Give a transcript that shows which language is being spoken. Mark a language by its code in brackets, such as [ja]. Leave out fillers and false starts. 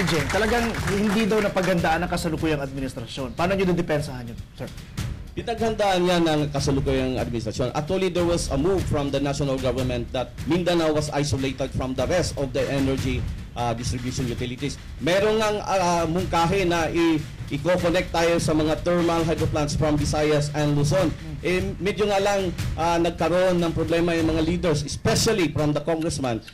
[tl] Jeng, talagang hindi daw napaghandaan ang kasalukuyang administrasyon. Paano nyo depensahan yun, sir? Pinaghandaan niya ng kasalukuyang administrasyon. [en] Actually, there was a move from the national government that Mindanao was isolated from the rest of the energy distribution utilities. [tl] Meron ng mungkahi na i-connect tayo sa mga [en] thermal hydro plants from Visayas and Luzon. [tl] Medyo nga lang nagkaroon ng problema yung mga leaders, [en] especially from the congressman.